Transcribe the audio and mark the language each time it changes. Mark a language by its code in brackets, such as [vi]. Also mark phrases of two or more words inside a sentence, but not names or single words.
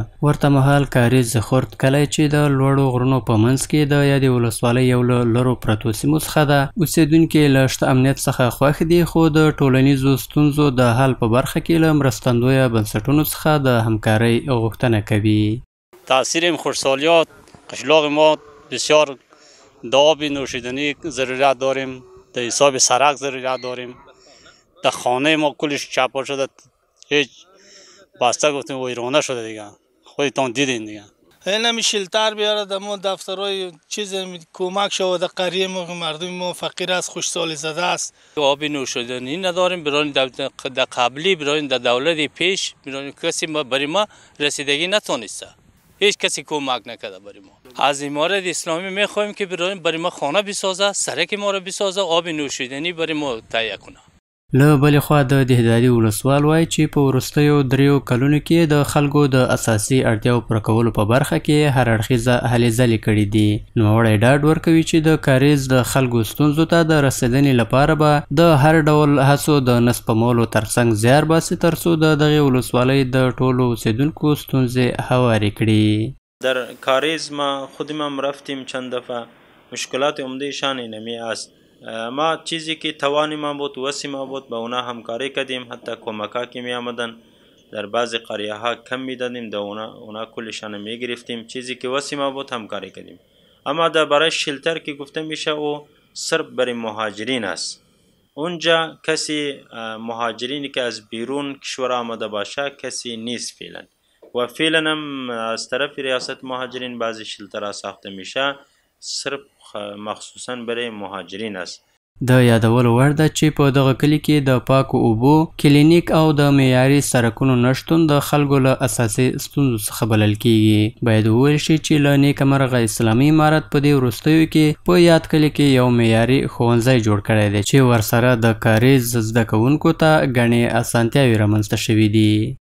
[ps] ورته مهال کاریز خرد کلی چې د لوړو غرونو په منځ کې د یادې ولسوالۍ یو له لرو پرتو سیمو څخه ده، اوسېدونکي له شته امنیت څخه خوښ دي خو د ټولنیزو ستونزو د حل په برخه کې له مرستندویه بنسټونو څخه د همکارۍ غوښتنه کوي. [fa] تاثیر این خشکسالیات قشلاق ما بسیار د آب نوشیدنی ضرورت داریم، در حساب سرک ضرورت داریم، در خانه ما کلش چپا شده، هیچ بسته گفتیم ویرانه شده دیگه، خودتان دیدین دیگه. این همی شلتر بیاره در ما دفترهای چیز کمک شود. قریه ما مردم ما فقیر است، خوشسالی زده است. آب نوشیدنی نداریم. برای در قبلی برای در دولت پیش برای کسی برای ما رسیدگی نتونسته. هیچ کسی کمک نکرده برای ما. از امارت اسلامی میخوایم که برای ما خانه بسازه، سرک ما را بسازه، آب نوشیدنی برای ما تهیه کنه. [ps] له بلې خوا د دهدادي ولسوال وایي چې په وروستیو 3 کلونو کې د خلکو د اساسي اړتیاو پوره کولو په برخه کې هر اړخیزه هلې ځلې کړي دي. نوموړی ډاډ ورکوي چې د کاریز د خلکو ستونزو ته د رسیدنې لپاره به د هر ډول هڅو د نه سپمولو ترڅنګ زیار باسي ترڅو د دغې ولسوالۍ د ټولو اوسیدونکو ستونزې هوارې کړي. [fa] در کاریز ما خودم هم رفتیم چند دفعه. مشکلات عمده شان اینمی است. ما چیزی که توانی ما بود، وسی ما بود، با اونا همکاری کردیم. حتی کمکا که می آمدن در بعضی قریه ها کم می دادیم، در اونا کلشان می گرفتیم. چیزی که وسی ما بود همکاری کردیم. اما در برای شلتر که گفته میشه او صرف برای مهاجرین است. اونجا کسی مهاجرینی که از بیرون کشور آمده باشه کسی نیست فعلا. و فعلا هم از طرف ریاست مهاجرین بعضی شلتر ها ساخته میشه، صرف مخصوصا برای مهاجرین است. [ps] د یادولو وړ ده چې په دغه کلي کې د پاکو اوبو، کلینیک او د معیاري سړکونو نشتون د خلکو له اساسي ستونزو څخه بلل کیږي. باید وویل شي چې له نیکه مرغه اسلامي امارت په دې وروستیو کې په یاد کلي کې یو معیاري ښوونځی جوړ کړی دی چې ورسره د کاریز زده کوونکو ته ګڼې اسانتیاوې رامنځته شوي دي.